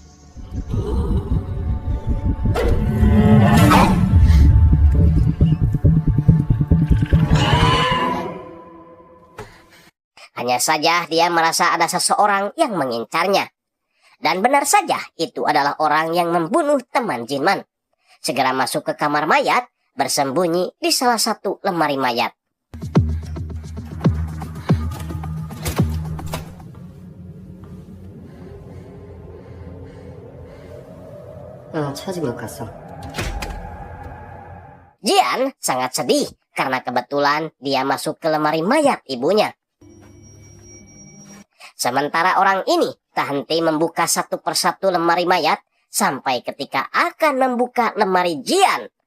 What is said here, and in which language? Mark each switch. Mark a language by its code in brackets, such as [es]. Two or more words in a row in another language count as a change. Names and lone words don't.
[id] Hanya saja dia merasa ada seseorang yang mengincarnya. Dan benar saja itu adalah orang yang membunuh teman Jinman. Segera masuk ke kamar mayat, bersembunyi di salah satu lemari mayat. [ko] 찾은 것 같소. [id] Jian sangat sedih karena kebetulan dia masuk ke lemari mayat ibunya. Sementara orang ini tak henti membuka satu persatu lemari mayat sampai ketika akan membuka lemari Jian.